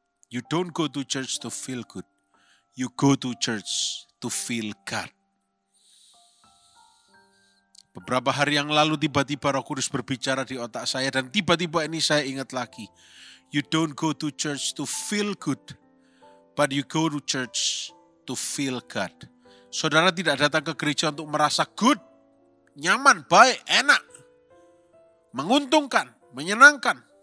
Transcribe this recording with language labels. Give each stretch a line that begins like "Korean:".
English: You don't go to church to feel good. You go to church to feel God.
Indonesian: Beberapa hari yang lalu tiba-tiba Roh Kudus berbicara di otak saya dan tiba-tiba ini saya ingat lagi.
English: You don't go to church to feel good, but you go to church to feel God.
Indonesian: Saudara tidak datang ke gereja untuk merasa good, nyaman, baik, enak, menguntungkan, menyenangkan.